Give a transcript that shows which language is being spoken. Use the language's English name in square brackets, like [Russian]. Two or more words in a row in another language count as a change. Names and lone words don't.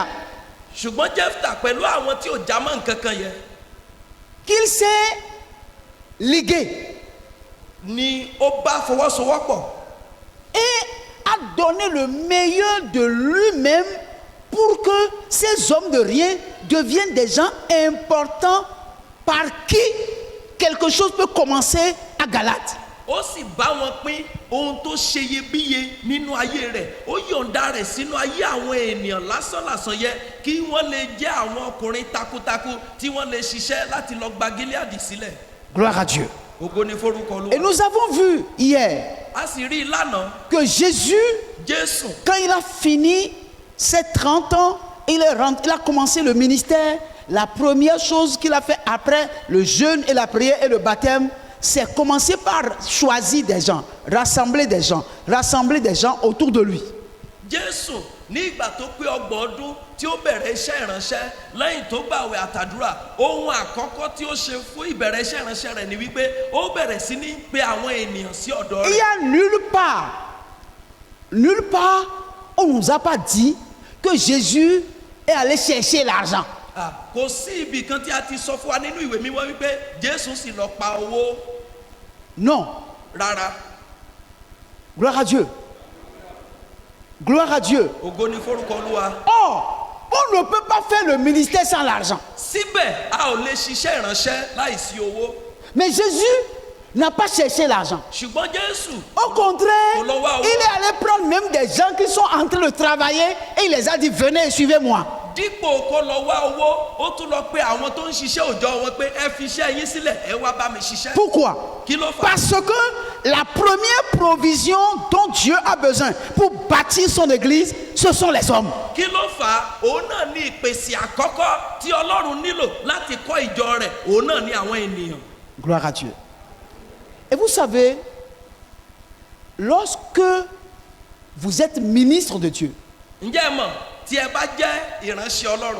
[Yoruba] Ṣùgbọ́n Jephthah pẹ̀lú àwọn tí ò já mọ́ nǹkan kan yẹn [French] qu'il s'est ligué [Yoruba] ni ó bá fọwọ́sowọ́pọ̀ [French] et a donné le meilleur de lui-même pour que ces hommes de rien deviennent des gens importants par qui quelque chose peut commencer à Galate. [Yoruba] ó sì bá wọn pín ohun tó ṣe iyebíye nínú ayé rẹ̀. Ó yọ̀ǹda rẹ̀ sínú ayé àwọn ènìyàn lásánlàsàn yẹ kí wọ́n lè jẹ́ àwọn ọkùnrin takuntakun tí wọ́n lè ṣiṣẹ́ láti lọ gba Gilead sílẹ̀. [French] Gloire à Dieu. [Yoruba] Ògo ni forúkọ [French] Et [Yoruba] Olúwa. [French] nous avons vu hier [Yoruba] A sì rí i lánàá [French] que Jésus, [Yoruba] Jésù [French] quand il a fini ses 30 ans, il a commencé le ministère. La première chose qu'il a fait après le jeûne et la prière et le baptême, c'est commencer par choisir des gens, rassembler des gens autour de lui. [Yoruba] Jésù ní ìgbà tó pé 30 ọdún tí ó bẹ̀rẹ̀ iṣẹ́ ìránṣẹ́ lẹ́yìn tó gbààwẹ̀ àtàdúrà, ohun àkọ́kọ́ tí ó ṣe fún ìbẹ̀rẹ̀ iṣẹ́ ìránṣẹ́ rẹ̀ ni wípé ó bẹ̀rẹ̀ sí ní pe àwọn ènìyàn sí ọ̀dọ̀ [French] Il n'y [Yoruba] rẹ̀. [French] a nulle part, on ne nous a pas dit que Jésus est allé chercher l'argent. [Yoruba] Kò sí ibì kan tí a ti sọ fún wa nínú ìwé mímọ́ wípé Jésù sì lọ pa owó [French] Non, [Yoruba] rárá. [French] gloire à Dieu. Gloire à Dieu. [Yoruba] Ògo ni forúkọ Olúwa. [French] Or, on ne peut pas faire le ministère sans l'argent. [Yoruba] Síbẹ̀ a ò lè ṣiṣẹ́ ìránṣẹ́ láìsí owó. [French] Mais Jésus n'a pas cherché l'argent. [Yoruba] Ṣùgbọ́n Jésù [French] Au contraire, il est allé prendre même des gens qui sont en train de travailler et il les a dit, venez et suivez-moi. [Yoruba] dípò kó lọ wá owó, ó tún lọ pe àwọn tó ń ṣiṣẹ́ òòjọ́ wọn pé ẹ fi iṣẹ́ yín sílẹ̀, ẹ wá bá mi ṣiṣẹ́. [French] Pourquoi? [Yoruba] Kí ló fà á? [French] Parce que la première provision dont Dieu a besoin pour bâtir son église, ce sont les hommes. [Yoruba] Kí ló fà á? Òun náà ní ìpèsè àkọ́kọ́ tí Ọlọ́run nílò láti kọ́ ìjọ rẹ̀, òun náà ní àwọn ènìyàn. [French] Gloire à Dieu. Et vous savez, lorsque vous êtes ministre de Dieu [Yoruba] Ǹjẹ́ ẹ mọ̀ tí ẹ bá jẹ́ ìránṣẹ́ Ọlọ́run